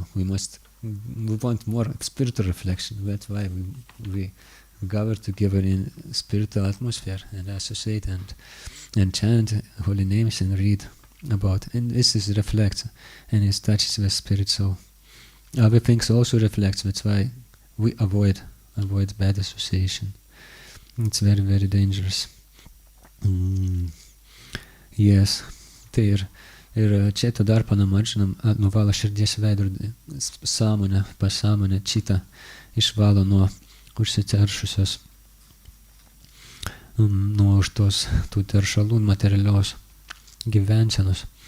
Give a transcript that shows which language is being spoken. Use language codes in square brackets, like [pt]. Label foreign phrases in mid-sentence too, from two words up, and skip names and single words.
[en] We want more spiritual reflection. That's why we gather together in spiritual atmosphere and associate and chant holy names and read about. And this is reflects and it touches the spirit soul. Other things also reflects. That's why we avoid bad association. It's very, very dangerous. Yes. [lt] Tai ir čia to dar panamarčinam, nuvala širdies veidrodį, sąmonę, pasąmonę, čitą išvalo nuo užsiteršusios, nuo už tų teršalų materialios gyvensenos.